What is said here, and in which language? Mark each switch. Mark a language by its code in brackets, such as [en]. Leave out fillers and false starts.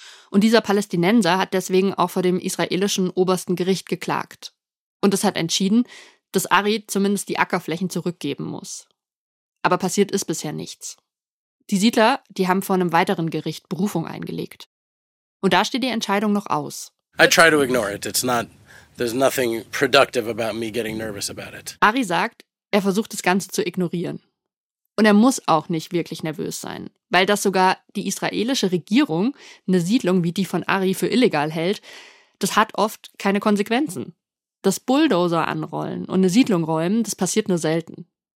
[de] Und dieser Palästinenser hat deswegen auch vor dem israelischen obersten Gericht geklagt. Und es hat entschieden, dass Ari zumindest die Ackerflächen zurückgeben muss. Aber passiert ist bisher nichts. Die Siedler, die haben vor einem weiteren Gericht Berufung eingelegt. Und da steht die Entscheidung noch aus. [en] I try to ignore it. It's not, there's nothing productive about me getting nervous about it. [de] Ari sagt, er versucht das Ganze zu ignorieren. Und er muss auch nicht wirklich nervös sein, weil dass sogar die israelische Regierung eine Siedlung wie die von Ari für illegal hält, das hat oft keine Konsequenzen. Das Bulldozer anrollen und eine Siedlung räumen, das passiert nur selten.